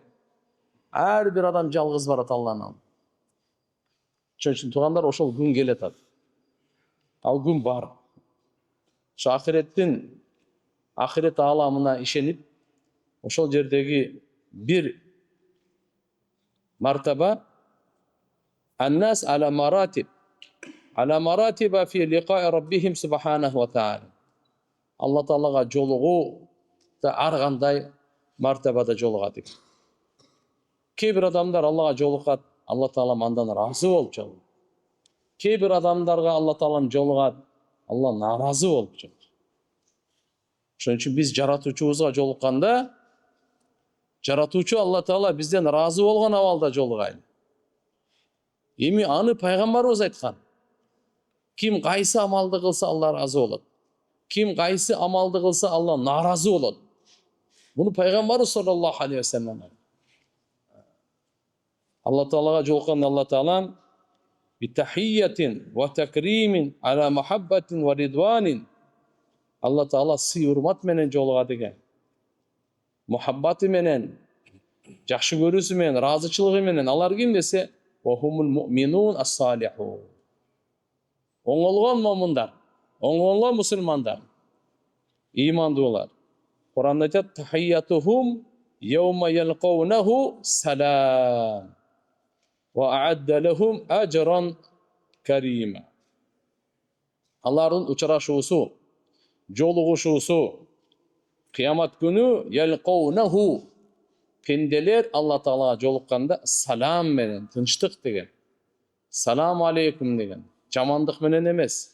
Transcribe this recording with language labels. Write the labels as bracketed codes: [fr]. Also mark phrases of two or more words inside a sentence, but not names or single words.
[ky] Ар бир адам жалгыз барат Алланын алдына. Ошон үчүн туугандар, ошол күн келет. Ал күн бар. Ошо ахирет ааламына ишенип, ошол жердеги бир мартаба [ar] الناس على مراتب في لقاء ربهم سبحانه وتعالى. [ky] Алла таалага жолугуу да ар кандай мартабада жолугат. Кээ бир адамдар Аллага жолугат, Алла таала андан ыраазы болуп жолугат. Кээ бир адамдарга Алла таалам жолугат, Алла наразы болуп жолугат. Ошон үчүн биз жаратуучубузга жолукканда, жаратуучу Алла таала бизден ыраазы болгон абалда жолугайлы. Эми аны пайгамбарыбыз айткан. Ким кайсы амалды кылса Алла ыраазы болот. Ким кайсы амалды кылса Алла наразы болот. Буну пайгамбарыбыз [ar] صلى الله عليه وسلم. [ky] Алла таалага жолукканда Алла таалам [ar] بتحية وتكريم على محبة ورضوان. [ky] Алла таала сый урмат менен жолугат экен. Мухаббаты менен, жакшы көрүүсү менен, ыраазычылыгы менен. Алар ким десе, [ar] وهم المؤمنون الصالحون. [ky] Оңолгон момундар, оңолгон мусулмандар, ыймандуулар. Кур'ан айтат: [ar] "Тахиятухум يوم يلقونه سلام وأعد لهم أجرا كريما. [ky] Алардын учурашуусу, жолугушуусу кыямат күнү ялкоунаху, пенделер Алла Таалага жолукканда салам менен, тынчтык деген, [ar] السلام عليكم [ky] деген, жамандык менен эмес.